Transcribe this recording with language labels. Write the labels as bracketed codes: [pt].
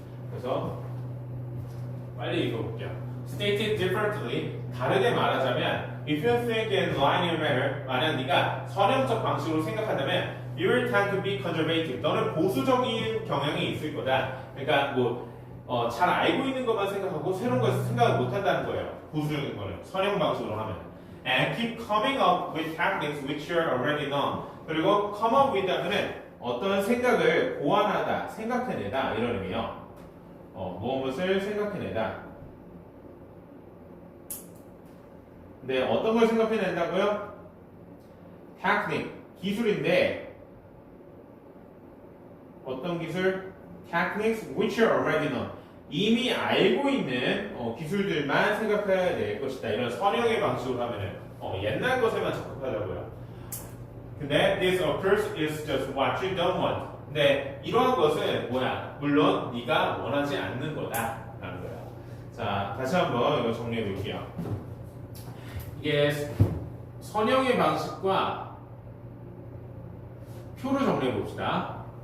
[ko] 그래서 빨리 읽어볼게요. [en] Stated differently, [ko] 다르게 말하자면, [en] if you think in linear manner, [ko] 만약 네가 선형적 방식으로 생각한다면, [en] you will tend to be conservative. [ko] 너는 보수적인 경향이 있을 거다. 그러니까 잘 알고 있는 것만 생각하고 새로운 것을 생각을 못한다는 거예요. 보수적인 거는 선형 방식으로 하면. [en] And keep coming up with techniques which you already know. [ko] 그리고 come up with 하면은 어떤 생각을 고안하다, 생각해내다 이런 의미요. 무엇을 생각해내다. 근데 어떤 걸 생각해낸다고요? 테크닉, 기술인데 어떤 기술? [en] techniques which are already known. [ko] 이미 알고 있는 기술들만 생각해야 될 것이다. 이런 선형의 방식으로 하면은 옛날 것에만 적합하다고요. 근데 [en] this occurs is just what you don't want. [ko] 근데 이러한 것은 뭐야? 물론 네가 원하지 않는 거다라는 거야. 자, 다시 한번 이거 정리해 볼게요. 이게 선형의 방식과 표를 정리해 봅시다.